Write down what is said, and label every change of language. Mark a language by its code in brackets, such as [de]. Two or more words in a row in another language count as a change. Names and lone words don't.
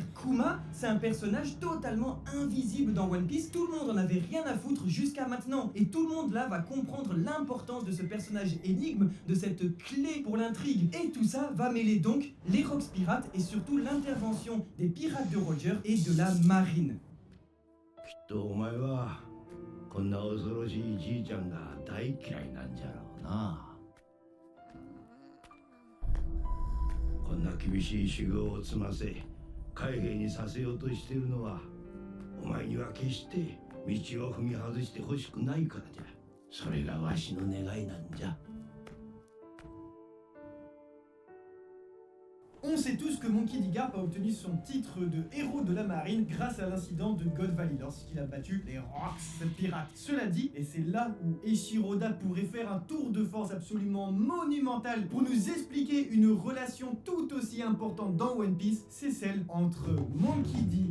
[fr] Kuma, c'est un personnage totalement invisible dans One Piece. Tout le monde en avait rien à foutre jusqu'à maintenant. Et tout le monde là va comprendre l'importance de ce personnage énigme, de cette clé pour l'intrigue. Et tout ça va mêler donc les Rocks pirates et surtout l'intervention des pirates de Roger et de la marine. [ja] こんな恐ろしいじいちゃんが大嫌いなんじゃろうな。こんな厳しい修行を積ませ海兵にさせようとしているのはお前には決して道を踏み外してほしくないからじゃ。それがわしの願いなんじゃ。 [fr] On sait tous que Monkey D. Garp a obtenu son titre de héros de la marine grâce à l'incident de God Valley lorsqu'il a battu les Rocks pirates. Cela dit, et c'est là où Eiichiro Oda pourrait faire un tour de force absolument monumental pour nous expliquer une relation tout aussi importante dans One Piece, c'est celle entre Monkey D.